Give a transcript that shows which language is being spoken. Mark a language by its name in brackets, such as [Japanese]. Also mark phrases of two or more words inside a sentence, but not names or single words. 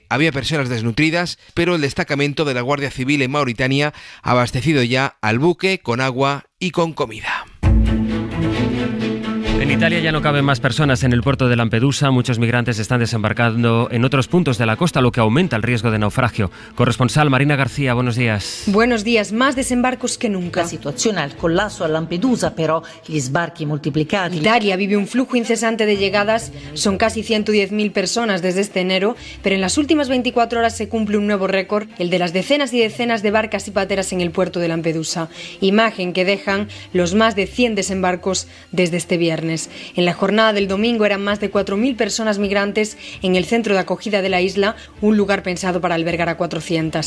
[Spanish] Había personas desnutridas, pero el destacamento de la Guardia Civil en Mauritania ha abastecido ya al buque con agua y con comida. En Italia ya no caben más personas en el puerto de Lampedusa. Muchos migrantes están desembarcando en otros puntos de la costa, lo que aumenta el riesgo de naufragio. Corresponsal Marina García, buenos días. Buenos días, más desembarcos que nunca. [Italian] La situazione al collasso a Lampedusa, però gli sbarchi moltiplicati. [Spanish] Italia vive un flujo incesante de llegadas. Son casi 110.000 personas desde este enero, pero en las últimas 24 horas se cumple un nuevo récord, el de las decenas y decenas de barcas y pateras en el puerto de Lampedusa. Imagen que dejan los más de 100 desembarcos desde este viernes. En la jornada del domingo eran más de 4.000 personas migrantes en el centro de acogida de la isla, un lugar pensado para albergar a 400.